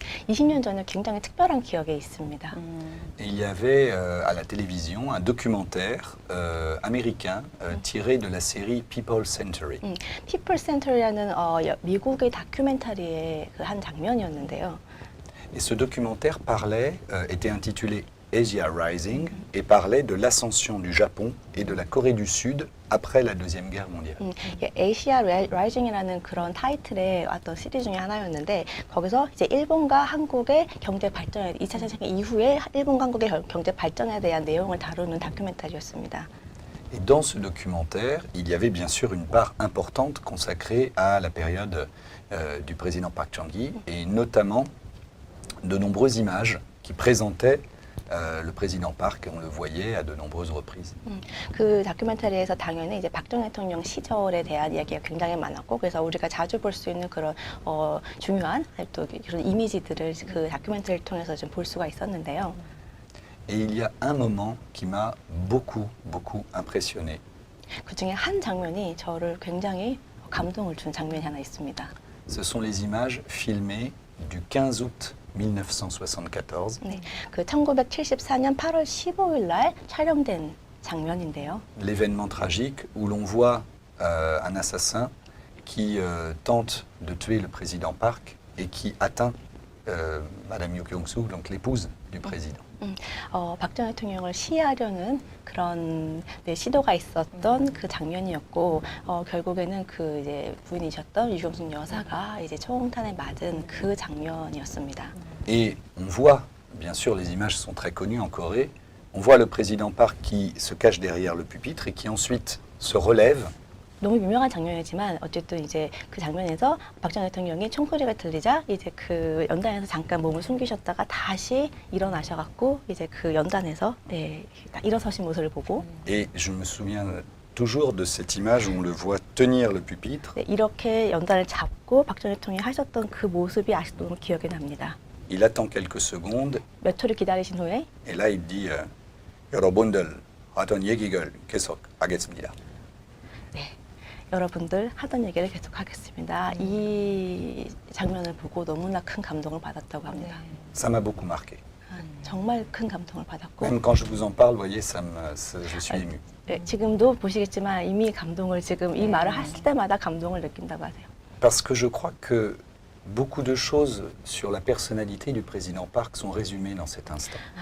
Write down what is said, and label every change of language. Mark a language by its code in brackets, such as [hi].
[ko] 20년 전에 굉장히 특별한 기억이 있습니다. [fr] Et il y avait à la télévision un documentaire américain tiré de la série People Century. [ko] People Center이라는 미국의 다큐멘터리의 그 한 장면이었는데요. [fr] Et ce documentaire était intitulé Asia Rising et parlait de l'ascension du Japon et de la Corée du Sud après la Deuxième Guerre mondiale. [ko] 아시아 라이징이라는 그런 타이틀의 어떤 시리즈 중에 하나였는데 거기서 이제 일본과 한국의 경제 발전에 2차 세계 이후에 일본과 한국의 경제 발전에 대한 내용을 다루는 다큐멘터리였습니다. [fr] Et dans ce documentaire, il y avait bien sûr une part importante consacrée à la période du président Park Chung-hee et notamment de nombreuses images qui présentaient le président Park, on le voyait à de nombreuses reprises. [ko] 그 다큐멘터리에서 당연히 이제 박정희 대통령 시절에 대한 이야기가 굉장히 많았고, 그래서 우리가 자주 볼 수 있는 그런 중요한 또 그런 이미지들을 그 다큐멘터리를 통해서 좀 볼 수가 있었는데요. [fr] Et il y a un moment qui m'a beaucoup impressionné. [ko] 그 중에 한 장면이 저를 굉장히 감동을 준 장면이 하나 있습니다. [fr] Ce sont les images filmées du 15 août 1974. [ko] 네, 그 1974년 8월 15일 날 촬영된 장면인데요. [fr] L'événement tragique où l'on voit un assassin qui tente de tuer le président Park et qui atteint Madame Yoo Kyung-soo, donc l'épouse du président. [ko] 박정희 대통령을 시해하려는 그런 시도가 있었던 그 장면이었고, 결국에는 그 이제 부인이셨던 유경숙 여사가 이제 총탄에 맞은 그 장면이었습니다. [fr] Et on voit, bien sûr, les images sont très connues en Corée. On voit le président Park qui se cache derrière le pupitre et qui ensuite se relève. [ko] 너무 유명한 장면이지만 어쨌든 이제 그 장면에서 박정희 대통령이 총소리가 들리자 이제 그 연단에서 잠깐 몸을 숨기셨다가 다시 일어나셔갖고 이제 그 연단에서 일어서신 모습을 보고. [fr] Et je me souviens toujours de cette image où on le voit tenir le pupitre. [ko] 이렇게 연단을 잡고 박정희 대통령이 하셨던 그 모습이 아직도 너무 기억이 납니다. [fr] Il attend quelques secondes. [ko] 몇 초를 기다리신 후에. [fr] Et là il dit [ko] 여러분들 하던 얘기를 계속 하겠습니다. 여러분들 하던 얘기를 계속하겠습니다. 이 장면을 보고 너무나 큰 감동을 받았다고 합니다. [fr] Ça m'a beaucoup marqué. [ko] 정말 큰 감동을 받았고. [fr] Même quand je vous en parle, voyez, je suis ému. [ko] 네, 지금도 보시겠지만 이미 감동을 지금 이 말을 하실 때마다 감동을 느낀다고 하세요. [fr] Parce que je crois que beaucoup de choses sur la personnalité du président Park sont résumées dans cet instant.